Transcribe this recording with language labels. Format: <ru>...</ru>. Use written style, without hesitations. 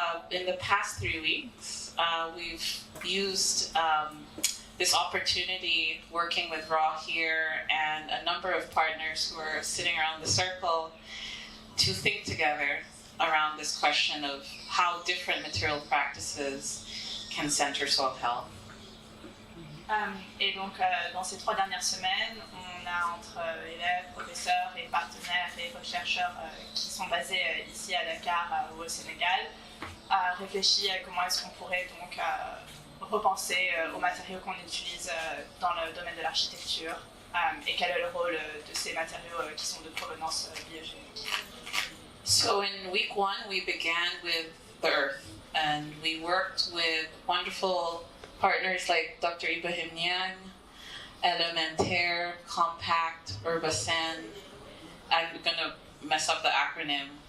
<en>In the past 3 weeks, we've used this opportunity working with Raw here and a number of partners who are sitting around the circle to think together around this question of how different material practices can center soil health.</en> <fr>Et donc, dans ces 3 dernières semaines, on a entre élèves, professeurs et partenaires et chercheurs qui sont basés ici à Dakar ou au Sénégal, réfléchi à comment est-ce qu'on pourrait donc repenser aux matériaux qu'on utilise dans le domaine de l'architecture et quel est le rôle de ces matériaux qui sont de provenance biogénique.</fr> <en>So in week 1, we began with the earth, and we worked with wonderful partners like Dr. Ibrahim Niang, Elementaire, Compact, Urbacen. I'm going to mess up the acronym.</en>